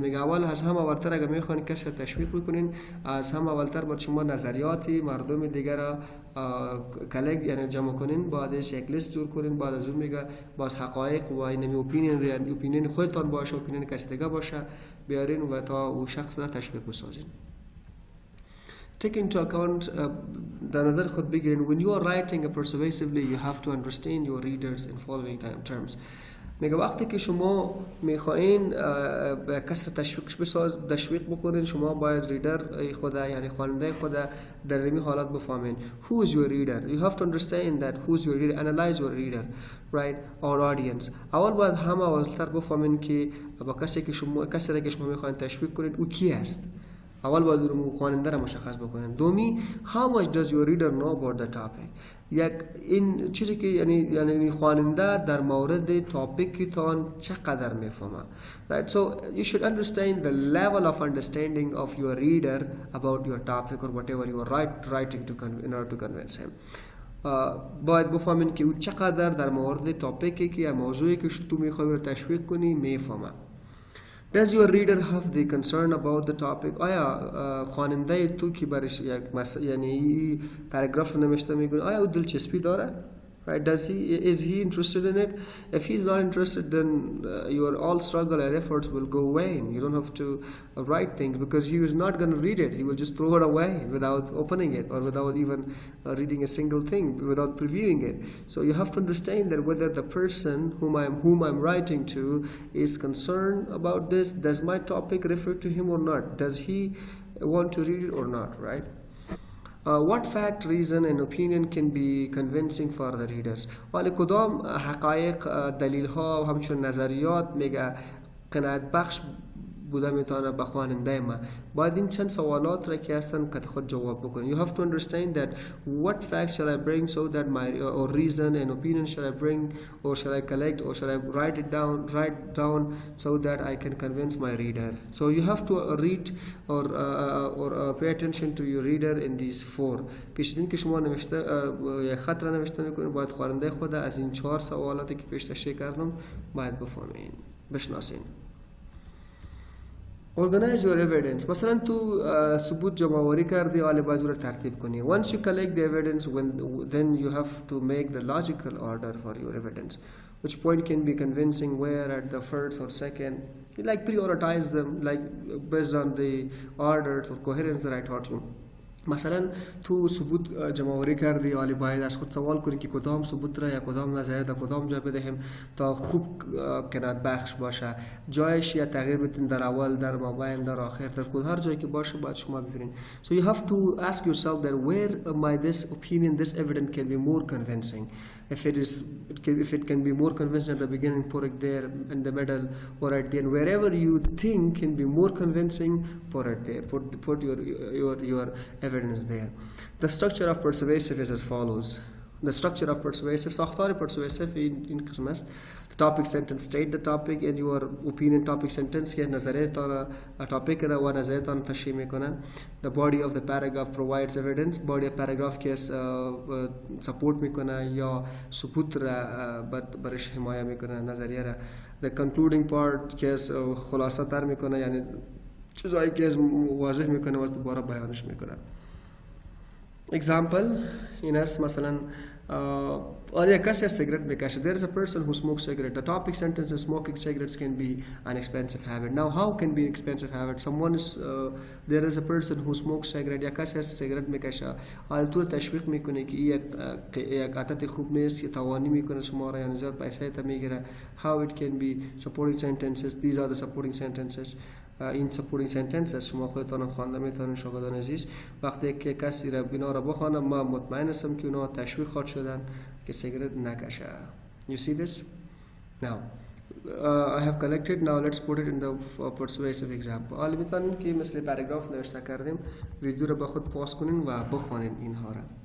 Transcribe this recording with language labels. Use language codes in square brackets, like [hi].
[fa] میگه اول از هم اولتر اگر میخواین کسی تشویق بکنین، از هم اولتر باید شما نظریاتی مردم دیگر را کلکت یعنی جمع کنین، بعدش یک لیست جور کنین. بعد از اون میگه باز حقایق و این اپینین خودتان باشه، اپینین کسی دیگه باشه بیارین و تا او شخص را تشویق بسازین. [en] Take into account [fa] در نظر خود بگیرین [en] when you are writing persuasively you have to understand your readers in following terms. [fa] میگه وقتی که شما میخواین کس تشویق بکنین، شما باید ریدر خود یعنی خواننده خود در این حالت بفهمین. [en] Who is your reader? You have to understand that who is your reader. Analyze your reader, right, or audience. [fa] اول باید اولتر بفهمین که با کسی که شما میخواین تشویق کنین او کی است. اول باید خواننده را مشخص بکنن. [en] دومی how much does your reader know about the topic. [fa] این چیزی که یعنی خواننده در مورد تاپیک تان چقدر میفهمه. [en] Right, so you should understand the level of understanding of your reader about your topic or whatever you are writing in order to convince him. [fa] باید بفهمین که او چقدر در مورد تاپیکی که یا موضوعی که تو میخوای رو تشویق کنی میفهمه. [en] Does your reader have the concern about the topic? [fa] آیا خواننده تو که برش یک یعنی پاراگراف نوشته میگه آیا او دلچسپی داره؟ [en] Right? Is he interested in it? If he's not interested, then your all struggle and efforts will go away. And you don't have to write things because he is not going to read it. He will just throw it away without opening it or without even reading a single thing, without previewing it. So you have to understand that whether the person whom I'm writing to is concerned about this. Does my topic refer to him or not? Does he want to read it or not? Right? What fact, reason and opinion can be convincing for the readers. [fa] ولی کدام حقایق، دلیل ها و همچون نظریات میگه قناعت بخش بوده میتونه به خواننده ما. باید این چند سوالات را که هستن که خود جواب بکنید. [en] You have to understand that what facts shall I bring so that my or reason and opinion shall I bring or shall I collect or shall I write down so that I can convince my reader. So you have to read or pay attention to your reader in these four. [fa] پیش از این که شما یک خط را نوشته میکنید باید خواننده خود از این 4 سوالاتی که پیش تشریح کردم باید بفهمین، بشناسین. [en] Organize your evidence. [fa] مثلا تو ثبوت جمع‌آوری کردی حالا باید رو ترتیب کنی. [en] Once you collect the evidence, then you have to make the logical order for your evidence. Which point can be convincing, where at the first or second. You like prioritize them like based on the orders or coherence that I taught you. [fa] مثلا تو ثبوت جمع‌آوری کردی حالی باید از خود سوال کنی که کدام ثبوت را یا کدام نظریه در کدام جا بدهیم تا خوب کنات بخش باشه، جایش یا تغییر بدین در اول، در مابین، در آخر، در کل هر جایی که باشه باید شما ببینید. [en] So you have to ask yourself that where my this opinion, this evidence can be more convincing. If it can be more convincing at the beginning, put it there in the middle or at the end. Wherever you think can be more convincing, put it there. Put your evidence there. The structure of persuasive is as follows. The structure of persuasive, ساختار persuasive [fa] این قسم است. [en] The topic sentence state the topic and your opinion topic sentence [fa] که نظریه تا topic را و نظریه تا تشریح میکنن. [en] The body of the paragraph provides evidence. Body of paragraph [fa] که support میکنه یا ثبوت را برش حمایه میکنه نظریه را. The concluding part که خلاصه تر میکنه یعنی چیزایی که واضح میکنه و دوباره بیانش میکنه. Example این است مثلا آیا کسی سیگرت میکشه. [en] There is a person who smokes cigarette. The topic sentence is smoking cigarettes can be an expensive habit. Now how can be expensive habit? Someone is there is a person who smokes cigarette [fa] یا کسی سیگرت میکشه حالا تو تشویق میکنه که یک عادت خوب نیست که توانی میکنه شما را یعنی زیاد پیسه تا میگیره. [en] How it can be supporting sentences. These are the supporting sentences. [fa] این supporting sentences شما خودتان خوانده میتونید شاگردان عزیز وقتی که کسی را اینا را بخوانه ما مطمئن هستم که اونا تشویق خواهد شدن که سیگرت نکشه. [en] You see this? Now I have collected. Now let's put it in the persuasive example. [fa] حالا میتونیم که مثل پاراگراف نوشته کردیم ویدیو را با خود پاس کنین و بخوانین اینها را.